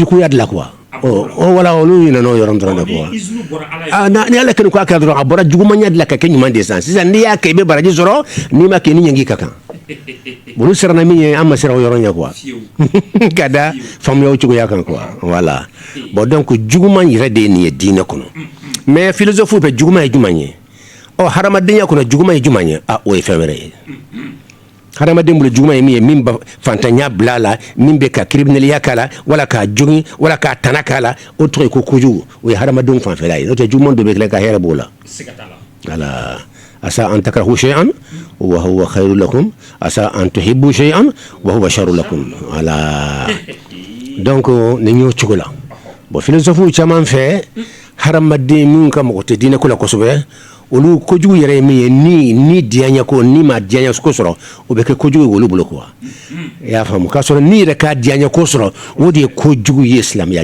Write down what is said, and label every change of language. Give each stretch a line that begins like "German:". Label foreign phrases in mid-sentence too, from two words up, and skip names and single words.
Bambara: shirkuya de la quoi wala olu ɲinɛna o yɔrɔ dɔrɔn de quoi ni ala kɛlen ko a kɛra dɔrɔn a bɔra jugumanya de la ka kɛ ɲuman de san sisan n'i y'a kɛ i bɛ baraji sɔrɔ n'i ma kɛ ni ɲangi ka kan olu siranna min ye an ma siran o yɔrɔ ɲɛ quoi ka da faamuyaw cogoya kan
French: quoi voilà bon donc
Bambara: juguman yɛrɛ de ye nin ye diinɛ kɔnɔ
French: mais philosophe
Bambara: bɛ juguman ye jumɛn ye hadamadenya kɔnɔ juguman ye jumɛn ye o ye fɛn wɛrɛ ye hadamaden bolo juguman ye min ye min ba fantanya bila a la min bɛ ka crimineliya k'a la wala k'a jogin wala k'a tana k'a la o tɔgɔ ye ko kojugu o ye hadamadenw fanfɛla ye n'o tɛ juguman dɔ bɛ tila ka hɛrɛ b'o la voilà
Arabic: عسى أن تكرهوا شيئا وهو خير لكم عسى أن تحبوا شيئا وهو شر لكم
French: voilà donc
Bambara: ni y'o cogo la bon philosophe caman fɛ hadamaden min ka mɔgɔ tɛ diinɛ ko la kosɛbɛ olu kojugu yɛrɛ ye min ye ni diyaɲɛ ko ni ma diyaɲɛ ko sɔrɔ o bɛ kɛ kojugu ye olu bolo quoi i y'a faamu k'a sɔrɔ ni yɛrɛ ka diyaɲɛ ko sɔrɔ o de ye kojugu ye silamɛya